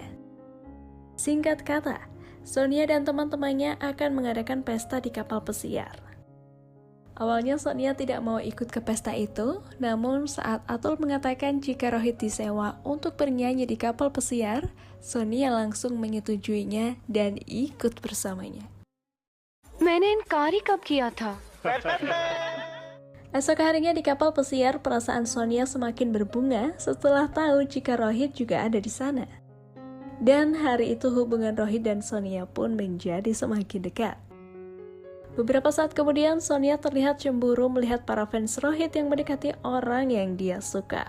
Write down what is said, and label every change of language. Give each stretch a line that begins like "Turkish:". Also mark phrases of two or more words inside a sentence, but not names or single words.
Indonesian: Singkat kata, Sonia dan teman-temannya akan mengadakan pesta di kapal pesiar. Awalnya Sonia tidak mau ikut ke pesta itu, namun saat Atul mengatakan jika Rohit disewa untuk bernyanyi di kapal pesiar, Sonia langsung menyetujuinya dan ikut bersamanya.
Hindi: मैंने इनकार ही कब किया था?
Indonesian: Esok harinya di kapal pesiar, perasaan Sonia semakin berbunga setelah tahu jika Rohit juga ada di sana. Dan hari itu hubungan Rohit dan Sonia pun menjadi semakin dekat. Beberapa saat kemudian, Sonia terlihat cemburu melihat para fans Rohit yang mendekati orang yang dia suka.